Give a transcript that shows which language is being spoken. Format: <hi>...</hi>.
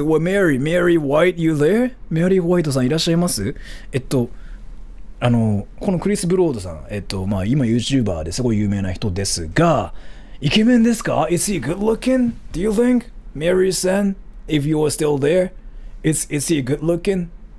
<en>What, Mary White, you there?</en> <ja>メアリー・ホワイトさんいらっしゃいます？このクリス・ブロードさん、まあ今 YouTuber ですごい有名な人ですが、イケメンですか？</ja> <en>Is he good looking? Do you think? Mary san, if you are still there, is he good looking?</en>